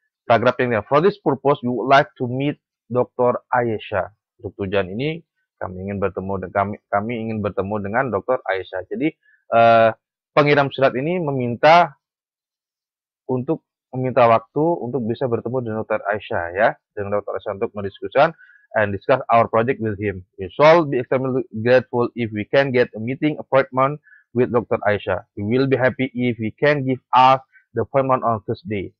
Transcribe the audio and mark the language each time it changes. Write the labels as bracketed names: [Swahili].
[Indonesian] Paragraf yang ketiga, [English] for this purpose we would like to meet Dr. Ayesha. [Indonesian] Untuk tujuan ini kami ingin bertemu dengan Dr. Ayesha. Jadi pengirim surat ini meminta waktu untuk bisa bertemu dengan Dr. Ayesha ya, dengan Dr. Ayesha untuk mendiskusikan [English] and discuss our project with him. We shall be extremely grateful if we can get a meeting appointment with Dr. Ayesha. We will be happy if we can give us the appointment on Thursday.